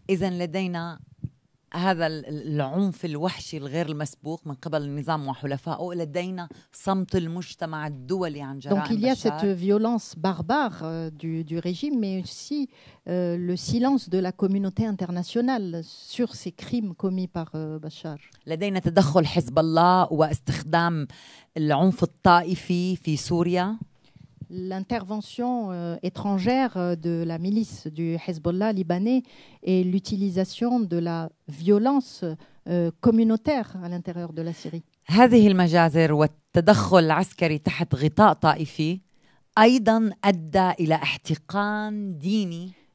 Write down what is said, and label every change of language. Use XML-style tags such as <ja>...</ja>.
<ar>إذن لدينا هذا العنف الوحشي الغير المسبوق من قبل النظام وحلفائه. لدينا صمت المجتمع الدولي عن جرائم</ar> <fr>Donc il y a</fr> <ar>بشار.</ar> <fr>cette violence barbare du régime, mais aussi le silence de la communauté internationale sur ces crimes commis par Bachar.</fr> <ar>لدينا تدخل حزب الله واستخدام العنف الطائفي في سوريا.</ar> <fr>L'intervention étrangère de la milice du Hezbollah libanais et l'utilisation de la violence communautaire à l'intérieur de la Syrie.</fr> <ar>هذه المجازر والتدخل العسكري تحت غطاء طائفي أيضا أدى إلى احتقان ديني.</ar>